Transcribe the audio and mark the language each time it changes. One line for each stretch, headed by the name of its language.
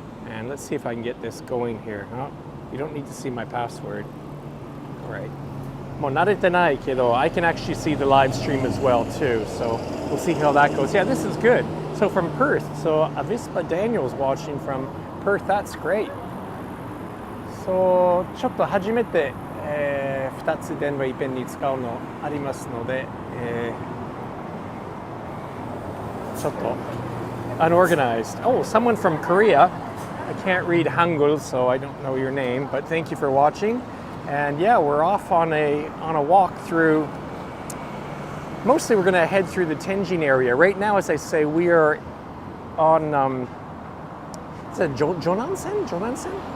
English: And let's see if I can get this going here. Oh, you don't need to see my password. All right. I can actually see the live stream as well too. So we'll see how that goes. Yeah, this is good. So from Perth. So Avispa Daniel's watching from Perth. That's great.
Japanese: So ちょっと初めて2つ電話いっぺんに使うのありますので、ちょっと
English: unorganized. Oh, someone from Korea. I can't read Hangul, so I don't know your name, but thank you for watching. And yeah, we're off on a walk through. Mostly we're going to head through the Tenjin area. Right now, as I say, we are on is it Jonansen?